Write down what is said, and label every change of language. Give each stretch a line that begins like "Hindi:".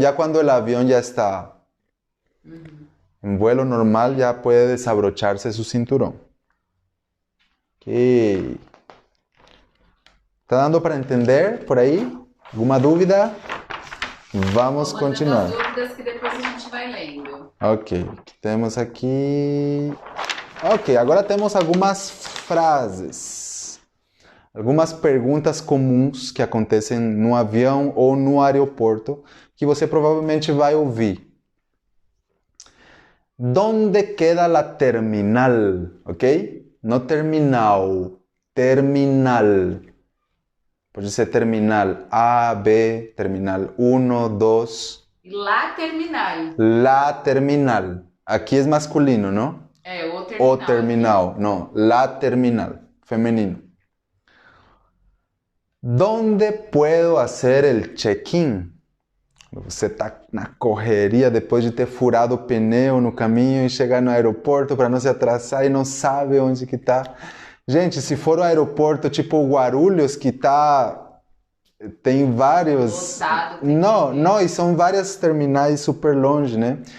Spanish: Ya cuando el avión ya está en vuelo normal, ya puede desabrocharse su cinturón. Ok.
Portuguese: ¿Está dando para entender por aí? ¿Alguma dúvida? Vamos continuar. As dúvidas que depois a gente vai lendo. Ok, temos aqui... Ok, agora temos algumas frases. Algumas perguntas comuns que acontecem no avião ou no aeroporto que você provavelmente vai ouvir.
Spanish: ¿Dónde queda la terminal?
Portuguese: Ok? No terminal, terminal. Pode ser terminal A, B, terminal 1, 2.
Spanish: La terminal.
Portuguese: La terminal. Aqui é masculino, não? O terminal. O terminal, não. La terminal, feminino.
Spanish: ¿Dónde puedo hacer el check-in?
Portuguese: Você está na correria depois de ter furado o pneu no caminho e chegar no aeroporto para não se atrasar e não sabe onde que está. Gente, se for um aeroporto tipo Guarulhos, que tem vários... Não, e são várias terminais super longe, né?